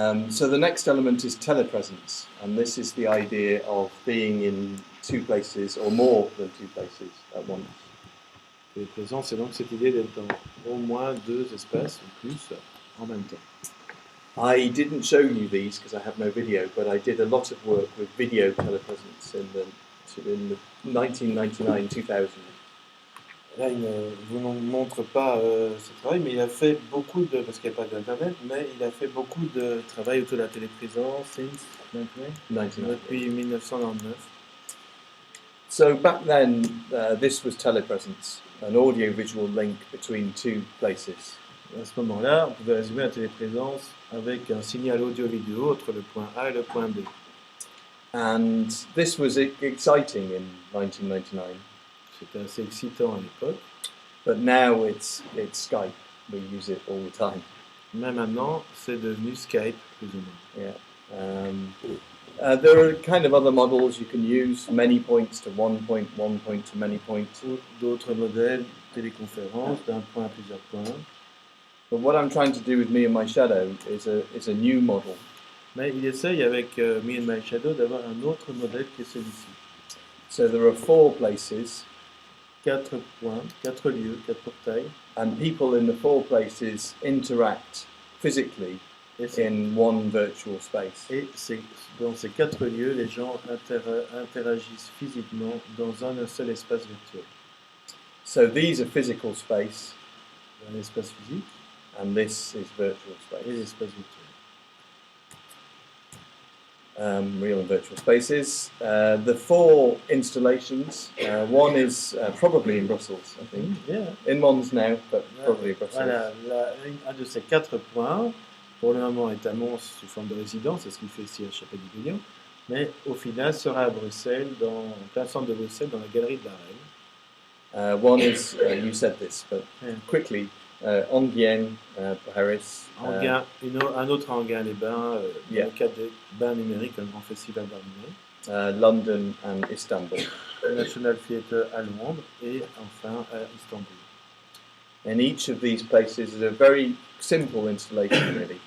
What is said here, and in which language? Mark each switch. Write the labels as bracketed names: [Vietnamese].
[English] So the next element is telepresence, and this is the idea of being in two places or more than two places at once. [French] Et présent, c'est donc cette idée d'être dans au moins deux espaces ou plus en même temps. [English] I didn't show you these because I have no video, but I did a lot of work with video telepresence in the 1999-2000. [French] Là, il ne vous montre pas ce travail, mais il a fait beaucoup de, parce qu'il n'y a pas d'internet, mais il a fait beaucoup de travail autour de la téléprésence since [English] 99. [French] depuis 1999. [English] So back then, this was telepresence, an audio-visual link between two places. [French] À ce moment-là, on pouvait résumer la téléprésence avec un signal audio-vidéo entre le point A et le point B. [English] And this was exciting in 1999. [French] C'était assez excitant à l'époque, [English] But now it's Skype. We use it all the time. [French] mais maintenant, c'est devenu Skype, plus ou moins. [English] Yeah. There are kind of other models you can use, many points to one point to many points. [French] Ou d'autres modèles, téléconférence, d'un point à plusieurs points. [English] But what I'm trying to do with Me and My Shadow is a new model. [French] Mais il essaye avec Me and My Shadow d'avoir un autre modèle qui est celui-ci. [English] So there are 4 places, [French] 4 points, 4 lieux, 4 portails. [English] and people in the 4 places interact physically [French] Et, [English] in one virtual space. [French] dans ces 4 lieux, les gens interagissent physiquement dans un seul espace virtuel. [English] So these are physical space, [French] Un espace physique [English] and this is virtual [French] et [English] space. [French] l'espace virtuel. [English] Real and virtual spaces. The 4 installations, one is probably in Brussels, I think. Yeah. In Mons now, but probably Brussels. [French] Voilà, un de ces 4 points, pour le moment, est à Mons sous forme de résidence, c'est ce qu'il fait ici à Chapelle-du-Guignon, mais au final sera à Bruxelles, en plein centre de Bruxelles, dans la galerie de la Reine. [English] One is, you said this, but Yeah. quickly, Enghien, Paris. [French] Enghien, un autre à Enghien-les-Bains, [English] Yeah. [French] dans le cadre des bains numériques, un grand festival d'art numérique. [English] London and Istanbul. [French] Le National Theatre à Londres et enfin à Istanbul. [English] In each of these places is a very simple installation, really.